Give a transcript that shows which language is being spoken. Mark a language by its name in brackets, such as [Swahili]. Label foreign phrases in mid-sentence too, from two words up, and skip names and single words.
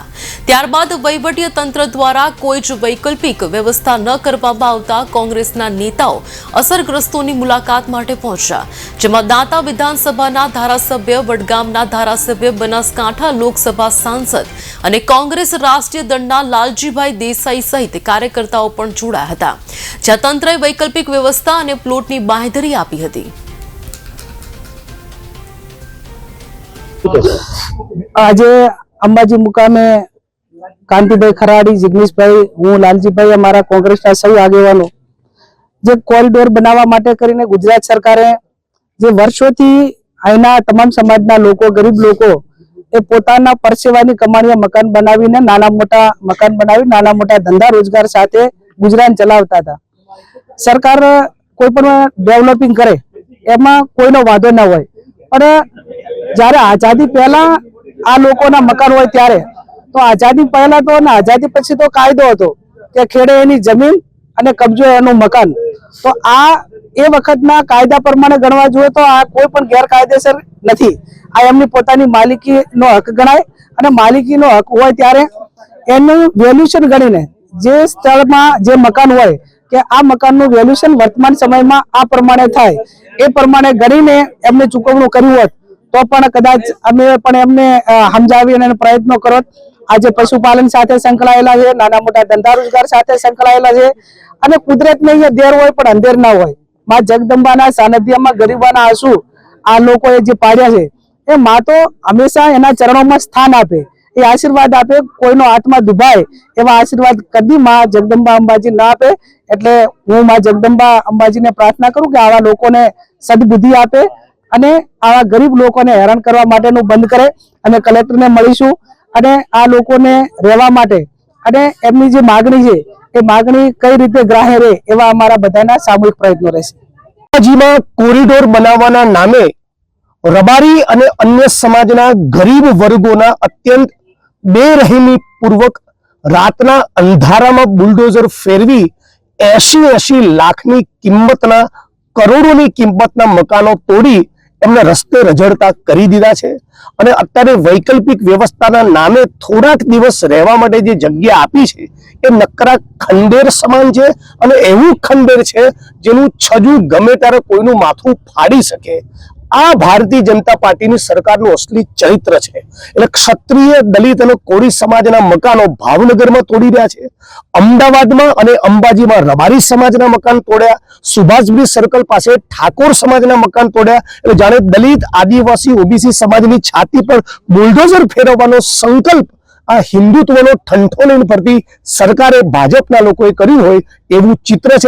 [Gujarati] ત્યારબાદ વહીવટી તંત્ર દ્વારા કોઈ જ વૈકલ્પિક વ્યવસ્થા ન કરવામાં આવતા કોંગ્રેસના નેતાઓ અસરગ્રસ્તોની મુલાકાત માટે પહોંચ્યા, જેમાં દાંતા વિધાનસભાના ધારાસભ્ય, વડગામના ધારાસભ્ય, બનાસકાંઠા લોકસભા સાંસદ અને કોંગ્રેસ રાષ્ટ્રીય દળના લાલજીભાઈ દેસાઈ સહિત કાર્યકર્તાઓ પણ જોડાયા હતા, જ્યાં તંત્રએ વૈકલ્પિક વ્યવસ્થા અને પ્લોટની બાંહેધરી આપી હતી। આજે અંબાજી મુકામે કાંતિભાઈ ખરાડી, જીજ્ઞેશભાઈ, હું લાલજીભાઈ, અમારા કોંગ્રેસના સૌ આગેવાનો જે કોરિડોર બનાવા માટે કરીને ગુજરાત સરકારે જે વર્ષોથી અહીંના તમામ સમાજના લોકો, ગરીબ લોકો એ પોતાના પરસેવાની કમાણીએ મકાન બનાવીને નાના મોટા મકાન બનાવી નાના મોટા ધંધા રોજગાર સાથે ગુજરાત ચલાવતા થા। સરકાર કોઈ પણ ડેવલપિંગ કરે એમાં કોઈનો વાંધો ન હોય, પણ જ્યારે આઝાદી પહેલા આ લોકોના મકાન હોય ત્યારે તો આઝાદી પહેલા તો ને આઝાદી પછી તો કાયદો હતો કે ખેડે એની જમીન અને કબ્જો એનું મકાન, તો આ એ વખતના કાયદા પ્રમાણે ગણવા જોઈએ તો આ કોઈ પણ ગેરકાયદેસર નથી। આ એમની પોતાની માલિકીનો હક ગણાય અને માલિકીનો હક હોય ત્યારે એનું વેલ્યુએશન ગણીને જે સ્થળમાં જે મકાન હોય કે આ મકાનનું વેલ્યુએશન વર્તમાન સમયમાં આ પ્રમાણે થાય એ પ્રમાણે ગણીને એમને ચૂકવણું કર્યું હોત તો પણ કદાચ અમે પણ એમને સમજાવી અને પ્રયત્નો કરોત। આજ પશુપાલન સાથે સંકળાયેલા છે, નાના મોટા ધંધા રોજગાર સાથે સંકળાયેલા છે અને કુદરતને અહીંયા દેર હોય પણ અંધેર ના હોય। માં જગદંબાના સાનિધ્યમાં ગરીબોના આંસુ આ લોકોએ જે પાડ્યા છે એ માં તો હંમેશા એના ચરણોમાં સ્થાન આપે, એ આશીર્વાદ આપે, કોઈનો આત્મા દુભાય એવા આશીર્વાદ કદી માં જગદંબા અંબાજી ના આપે। એટલે હું માં જગદંબા અંબાજીને પ્રાર્થના કરું કે આવા લોકોને સદ્બુદ્ધિ આપે અને આવા ગરીબ લોકોને હેરાન કરવા માટેનું બંધ કરે। અમે કલેક્ટરને મળીશું અને આ લોકોને રહેવા માટે અને એમની જે માગણી છે એ માગણી કઈ રીતે ગ્રાહ્ય રહે એવા અમારા બધાના સામૂહિક પ્રયત્નો રહેશે। અંબાજીમાં કોરિડોર બનાવવાના નામે રબારી અને અન્ય સમાજના ગરીબ વર્ગોના અત્યંત બેરહમીપૂર્વક રાતના અંધારામાં બુલડોઝર ફેરવી 80 લાખની કિંમતના કરોડોની કિંમતના મકાનો તોડી એમને રસ્તે રઝળતા કરી દીધા છે અને અત્યારે વૈકલ્પિક વ્યવસ્થાના નામે થોડાક દિવસ રહેવા માટે જે જગ્યા આપી છે એ નકરા ખંડેર સમાન છે અને એવું ખંડેર છે જેનું છજું ગમે ત્યારે કોઈનું માથું ફાડી શકે। આ ભારતીય જનતા પાર્ટી સરકારનું [Hindi] असली चरित्र है। [Gujarati] એટલે ક્ષત્રિય, દલિત અને કોળી સમાજના મકાનો ભાવનગરમાં તોડી રહ્યા છે, અમદાવાદમાં અને અંબાજીમાં રબારી સમાજના મકાન તોડ્યા, સુભાષ બ્રિજ સર્કલ પાસે ઠાકોર સમાજના મકાન તોડ્યા। એટલે જાણે દલિત, આદિવાસી, ઓબીસી સમાજની છાતી પર બુલડોઝર ફેરવવાનો સંકલ્પ આ હિન્દુત્વનો ઠંઠો લઈને ફરતી સરકારે ભાજપના લોકોએ કર્યું હોય એવું ચિત્ર છે।